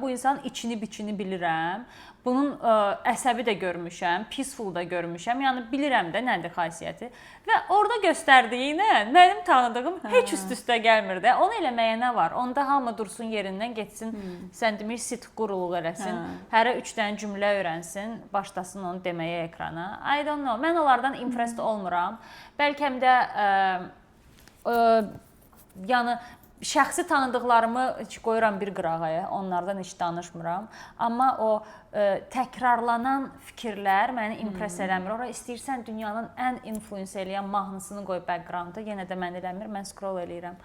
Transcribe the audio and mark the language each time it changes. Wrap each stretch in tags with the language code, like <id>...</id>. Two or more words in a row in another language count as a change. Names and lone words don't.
<az>Bu insanın içini biçini bilirəm. Bunun əsəbi də görmüşəm, peaceful da görmüşəm. Yəni bilirəm də nədir xasiyyəti. Və orada göstərdiyinə mənim tanıdığım heç üst-üstə gəlmir də. Onu eləməyə nə var? Onda hamı dursun yerindən getsin, sən demir sit quruluq eləsin. Hərə 3 dənə cümlə öyrənsin, başlasın onu deməyə ekrana.</az> <en>I don't know.</en> <az>Mən onlardan impressed olmuram. Bəlkə də yəni şəxsi tanıdıqlarımı qoyuram bir qırağa, onlardan heç danışmıram. Amma o təkrarlanan fikirlər məni impress eləmir. Ora istəyirsən dünyanın ən influence eləyən mahnısını qoy background-da, yenə də mən eləmir, mən scroll eləyirəm.</az>